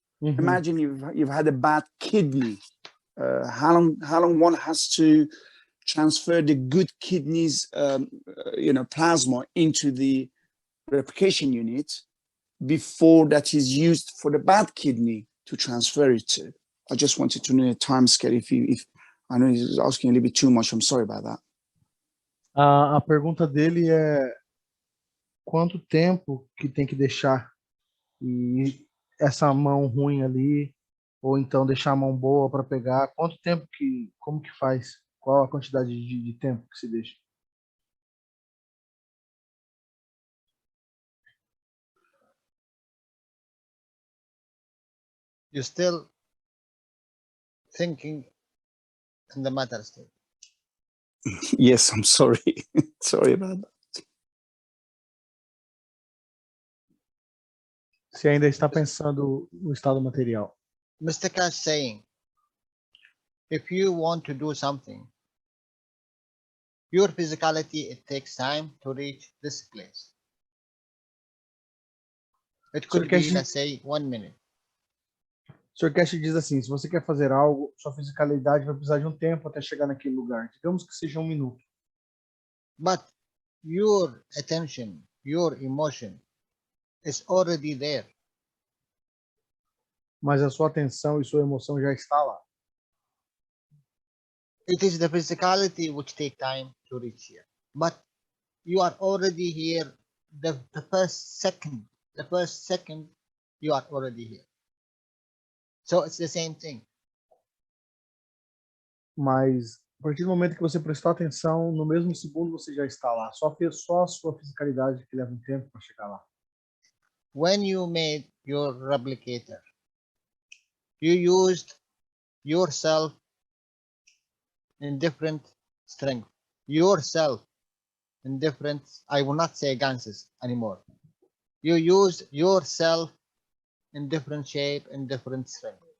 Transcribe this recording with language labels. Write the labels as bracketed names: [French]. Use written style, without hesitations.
[English] Imagine you've had a bad kidney. How long one has to transfer the good kidneys, plasma into the replication unit before that is used for the bad kidney to transfer it to? I just wanted to know a time scale. If I know he's asking a little bit too much, I'm sorry about that. [Portuguese] A pergunta dele é quanto tempo que tem que deixar e essa mão ruim ali, ou então deixar a mão boa para pegar, quanto tempo como que faz? Qual a quantidade de tempo que se deixa? [English] You're still thinking in the matter state. Yes, I'm sorry. Sorry about that. [Portuguese] Se ainda está pensando no estado material. [English] Mr. Cash saying, if you want to do something, your physicality, it takes time to reach this place. It could be, let's say, 1 minute. [Portuguese] O Sr. Cash diz assim, se você quer fazer algo, sua fisicalidade vai precisar de um tempo até chegar naquele lugar. Digamos que seja 1 minuto. [English] But your attention, your emotion is already there. [Portuguese] Mas a sua atenção e sua emoção já está lá. [English] It is the physicality which take time to reach here. But you are already here the first second. The first second, you are already here. So it's the same thing. [Portuguese] Mas a partir do momento que você prestou atenção, no mesmo segundo você já está lá. Só a sua fisicalidade que leva um tempo para chegar lá. [English] When you made your replicator, you used yourself in different strength. Yourself in different, I will not say ganses anymore. You used yourself in different shape and different strength.